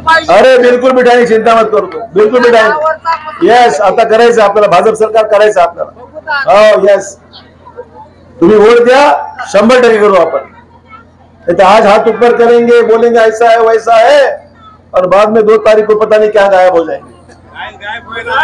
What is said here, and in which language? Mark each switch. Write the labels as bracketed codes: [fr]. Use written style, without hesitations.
[hi] अरे बिलकुल बिठाएंगे, चिंता मत करो. बिलकुल बिठाएंगे. [mr] यस, आता करायचं आपल्याला. भाजप सरकार करायचं आपल्याला. हो यस, तुम्ही वोट द्या, 100% करू आपण. [hi] तो आज हाथ ऊपर करेंगे, बोलेंगे ऐसा है वैसा है, और बाद में 2 तारीख को पता नहीं क्या गायब हो जाएंगे.